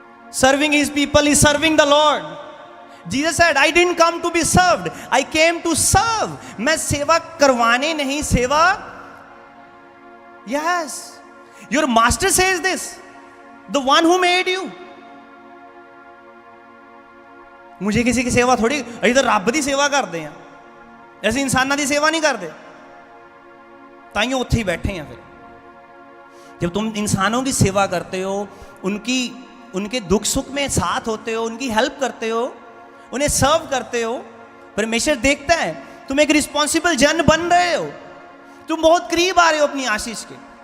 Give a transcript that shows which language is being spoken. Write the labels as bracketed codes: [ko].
[en] Serving His people is serving the Lord. Jesus said, I didn't come to be served. I came to serve. [hi] मैं सेवा करवाने नहीं, सेवा. [en] Yes. Your master says this. The one who made you. [hi] मुझे किसी की सेवा थोड़ी, अभी तो रब की सेवा करते हैं, ऐसे इंसाना की सेवा नहीं करते, [pa] ताइयों उत्थे [hi] ही बैठे हैं। फिर जब तुम इंसानों की सेवा करते हो, उनके दुख सुख में साथ होते हो, उनकी हेल्प करते हो, उन्हें सर्व करते हो, परमेश्वर देखता है तुम एक रिस्पॉन्सिबल जन बन रहे हो, तुम बहुत करीब आ रहे हो अपनी आशीष के।